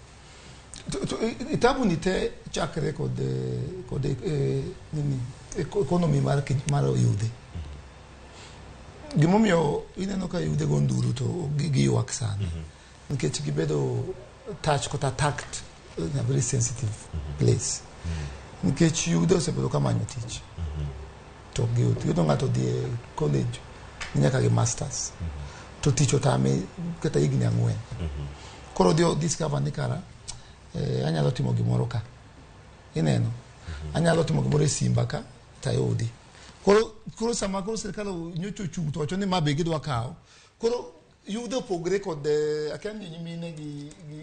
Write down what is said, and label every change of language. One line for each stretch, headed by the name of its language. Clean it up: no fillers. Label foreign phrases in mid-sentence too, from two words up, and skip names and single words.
Luo (Kenya and Tanzania): itabu nite chakre kod economy mar Yudhe. Gimomiyo ineno ka Yudhe go nduru to giywak sana. Nikech gibedo
English: touch kata attacked in a very sensitive place.
Luo (Kenya and Tanzania): Nikech Yudhe osebedo ka manyo tich. To yudo ng'ato dhi college nyaka gi masters. To tich otame kata higni 4. Koro dio discover ni kara anyalo timo gimoro ka ineno anyalo timo gimoro e simba ka tayudi koro sama koro sirkal nyocho chung to wacho ni mabe gidwa kawo koro Yudhe opogre kod akan nyimine gi